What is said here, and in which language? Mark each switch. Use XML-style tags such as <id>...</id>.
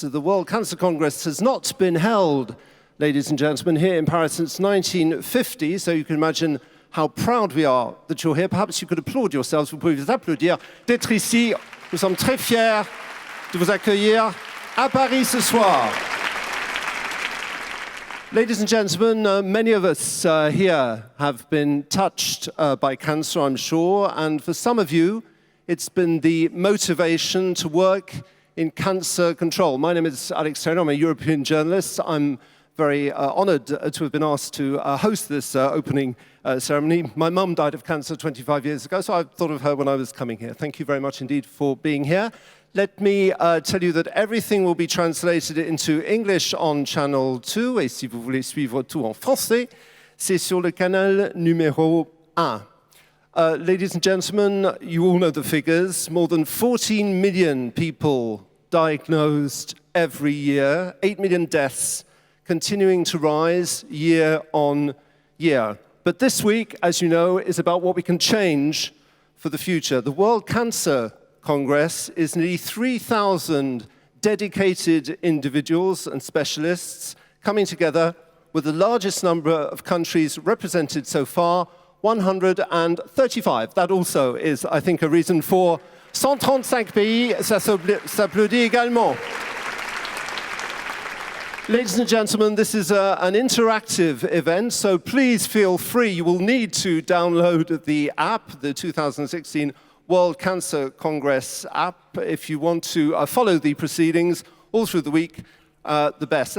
<en>The World Cancer Congress has not been held, ladies and gentlemen, here in Paris since 1950, so you can imagine how proud we are that you're here. Perhaps you could applaud yourselves,</en> <fr>vous pouvez vous applaudir d'être ici. Nous sommes très fiers de vous accueillir à Paris ce soir.</fr> <en>Ladies and gentlemen, many of us here have been touched by cancer, I'm sure, and for some of you, it's been the motivation to work in cancer control. My name is Alex Taylor, I'm a European journalist. I'm very honored to have been asked to host this opening ceremony. My mum died of cancer 25 years ago, so I thought of her when I was coming here. Thank you very much indeed for being here. Let me tell you that everything will be translated into English on Channel 2,</en> <fr>et si vous voulez suivre tout en français, c'est sur le canal numéro 1.</fr> <en>Ladies and gentlemen, you all know the figures. More than 14 million people diagnosed every year, 8 million deaths continuing to rise year on year. But this week, as you know, is about what we can change for the future. The World Cancer Congress is nearly 3,000 dedicated individuals and specialists coming together with the largest number of countries represented so far, 135. That also is, I think, a reason for 135 pays.</en> <fr>Ça s'applaudit également.</fr> <en>Ladies and gentlemen, this is an interactive event, so please feel free. You will need to download the app, the 2016 World Cancer Congress app, if you want to follow the proceedings all through the week, the best.</en>